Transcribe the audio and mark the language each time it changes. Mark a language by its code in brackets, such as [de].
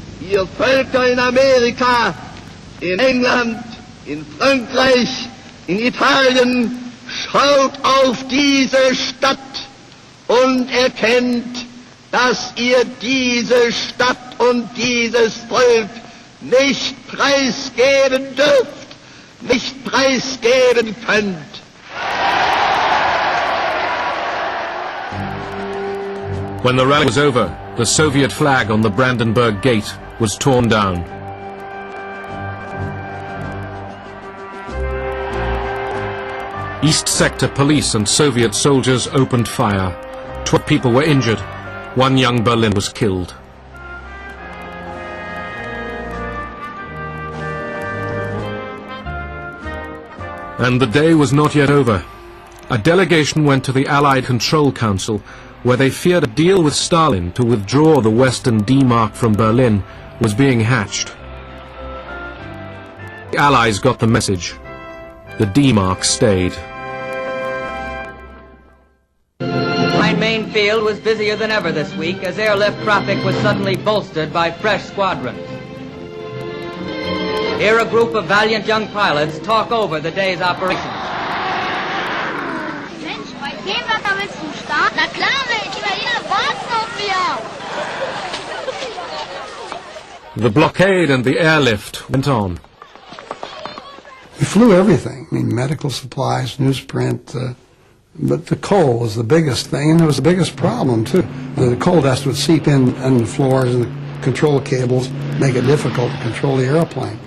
[de] Ihr Völker in Amerika, in England, in Frankreich, in Italien, schaut auf diese Stadt und erkennt, dass ihr diese Stadt und dieses Volk nicht preisgeben dürft, nicht preisgeben könnt. [en] When the rally was over, the Soviet flag on the Brandenburg Gate was torn down. East Sector police and Soviet soldiers opened fire. 12 people were injured. 1 young Berliner was killed. And the day was not yet over. A delegation went to the Allied Control Council, where they feared a deal with Stalin to withdraw the Western D-Mark from Berlin was being hatched. The Allies got the message. The D-Mark stayed. Main field was busier than ever this week as airlift traffic was suddenly bolstered by fresh squadrons. Here a group of valiant young pilots talk over the day's operations. [de] Mensch, bei dem Wetter willst du starten? Na klar, die Italiener warten auf wir. [en] The blockade and the airlift went on. We flew everything. I mean, medical supplies, newsprint, but the coal was the biggest thing, and it was the biggest problem, too. The coal dust would seep in under the floors and the control cables, make it difficult to control the airplane.